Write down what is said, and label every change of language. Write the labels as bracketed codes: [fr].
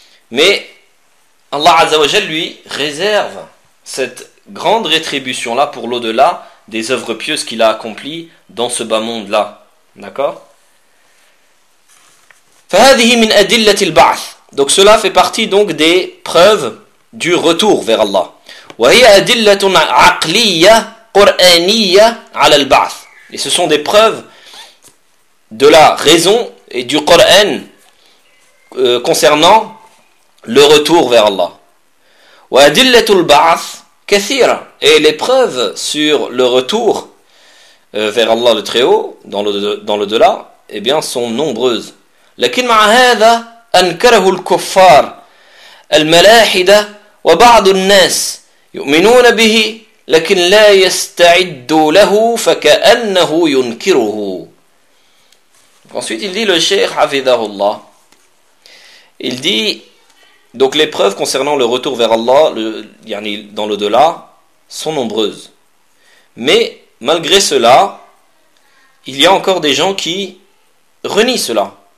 [fr] Mais Allah Azza wa Jalla lui réserve cette grande rétribution là pour l'au-delà des œuvres pieuses qu'il a accomplies dans ce bas monde là. D'accord ? [ar] فهذه من أدلة البعث. [fr] Donc cela fait partie donc des preuves du retour vers Allah. [ar] وهي أدلة عقلية قرآنية على البعث. [fr] Et ce sont des preuves de la raison et du Coran concernant le retour vers Allah. [ar] وأدلة البعث كثيرة. [fr] Et les preuves sur le retour vers Allah le Très-Haut, dans l'au-delà, eh bien, sont nombreuses. [ar] لكن مع هذا أنكره الكفار الملاحدة وبعض الناس يؤمنون به لكن لا يستعدوا له فكأنه ينكره. [fr] Ensuite, il dit le cheikh Hafidahullah. Il dit donc les preuves concernant le retour vers Allah, yani dans l'au-delà, sont nombreuses. Mais malgré cela, il y a encore des gens qui renient cela.